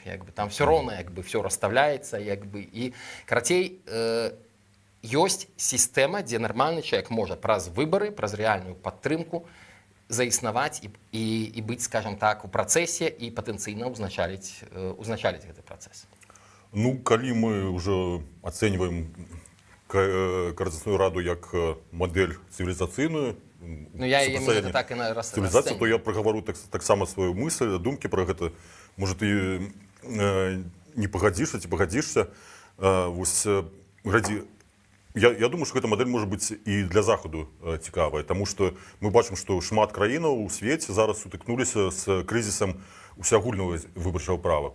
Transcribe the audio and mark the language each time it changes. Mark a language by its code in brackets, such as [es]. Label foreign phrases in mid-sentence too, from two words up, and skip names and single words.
[be] Як бы, там все роўна, як бы, все расставляецца, як бы, і карацей ёсць сістэма, дзе нармальны чалавек можа праз выбары, праз рэальную падтрымку заіснаваць і быць, скажем так, у працэсе і патэнцыйна узначаліць гэты працэс. Ну, калі мы ўжо ацэньваем Координацыйную раду як модель цывілізацыйную, [ru] ну, я именно так і [be] цывілізацыю, то я прагавару таксама сваю мысль, думкі пра гэта. Можа, ты не пагадзішся ці пагадзішся. Вось, глядзі, я думаю, што гэта модель можа быць і для Захаду цікавая, таму што мы бачым, што шмат краінаў у свеце зараз сутыкнуліся з крызісам усеагульнага выбарчага права.